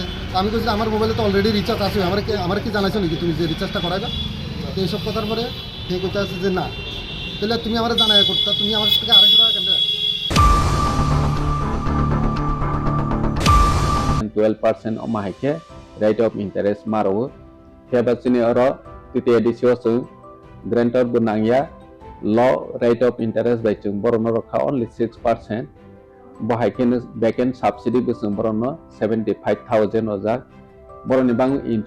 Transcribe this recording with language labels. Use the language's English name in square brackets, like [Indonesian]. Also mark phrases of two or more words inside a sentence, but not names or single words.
[Bangla] আমি বলছি আমার মোবাইলে তো অলরেডি রিচার্জ আছে, আমার কি জানাইছো নাকি তুমি যে রিচার্জটা করাইবা? তো এইসব কথার পরে সে করতে আছে যে না, তাহলে তুমি আমার জানাই করতে, তুমি আমার থেকে 250 টাকা কেমনে রাখ। [Kok Borok] 12% mahike [English] rate of interest [Kok Borok] maro hebasini oro titi edisio su grantor bunangya [English] low rate of interest [Kok Borok] by chung borono rokha only 6% bahaiken [English] backend subsidy [Kok Borok] busung borono 75,000 ojak boroni bang